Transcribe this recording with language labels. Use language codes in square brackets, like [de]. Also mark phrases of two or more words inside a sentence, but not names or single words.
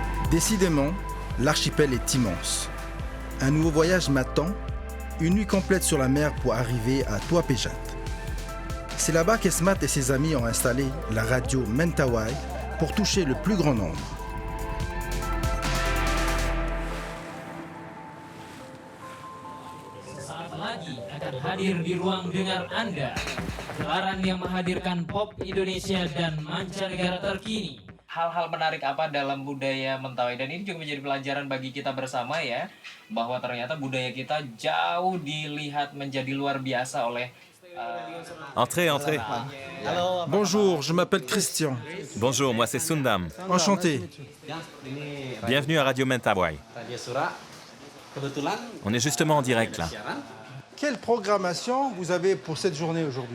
[fr] Décidément, l'archipel est immense. Un nouveau voyage m'attend, une nuit complète sur la mer pour arriver à Tua Pejat. C'est là-bas qu'Esmat et ses amis ont installé la radio Mentawai pour toucher le plus grand nombre. [id] Sesaat lagi akan hadir di ruang dengar Anda. Gelaran yang menghadirkan pop Indonesia dan mancanegara terkini. Hal-hal menarik apa dalam budaya Mentawai, dan ini juga menjadi pelajaran bagi kita bersama ya, bahwa ternyata budaya kita jauh dilihat menjadi luar biasa oleh [fr] Entrez, entrez. Bonjour, je m'appelle Christian. Bonjour, moi c'est Sundam. Enchanté. Bienvenue à Radio Mentawai. On est justement en direct là. Quelle programmation vous avez pour cette journée aujourd'hui?